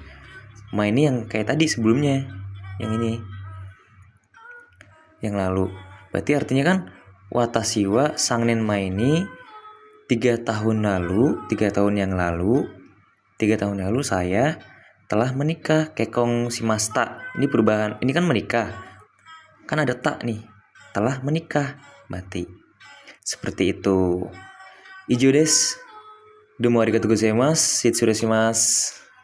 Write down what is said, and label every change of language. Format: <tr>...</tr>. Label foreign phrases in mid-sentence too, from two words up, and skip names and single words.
<ja>前に</ja> <id>yang kayak tadi sebelumnya. Yang ini. Yang lalu. Berarti artinya kan</id> <ja>私は三年前に</ja> <id>3 tahun yang lalu saya telah menikah.</id> <ja>結婚しました.</ja> <id>Ini perubahan. Ini kan menikah. Kan ada tak nih. Telah menikah. Berarti seperti itu.</id> <ja>以上です. どうもありがとうございます。失礼します.</ja>